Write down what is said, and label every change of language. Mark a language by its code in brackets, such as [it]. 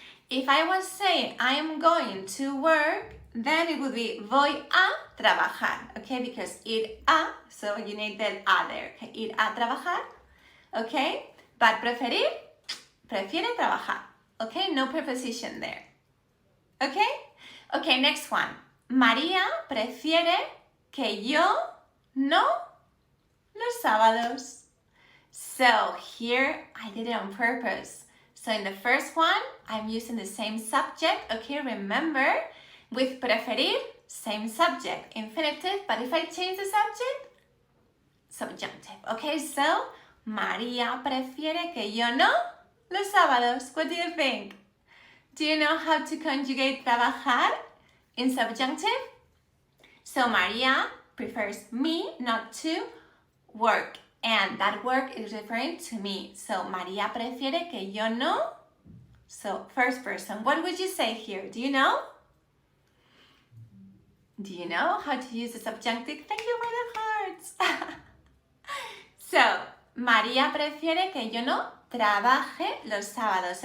[en] If I was saying I am going to work, then it would be [es] voy a trabajar, [en] okay? Because ir a, so you need the a there, okay? [es] Ir a trabajar, okay? But prefiere trabajar, okay? [en] No preposition there, okay? Okay, next one. [es] María prefiere que yo no los sábados. [en] So here I did it on purpose. So in the first one, I'm using the same subject, okay? Remember, with preferir, same subject, infinitive, but if I change the subject, subjunctive, okay? [es] So, María prefiere que yo no los sábados. [en] What do you think? Do you know how to conjugate trabajar in subjunctive? So, María prefers me not to work. And that work is referring to me. [es] So, María prefiere que yo no. [en] So, first person. What would you say here? Do you know? Do you know how to use the subjunctive? Thank you for the hearts. [es] So, María prefiere que yo no trabaje los sábados.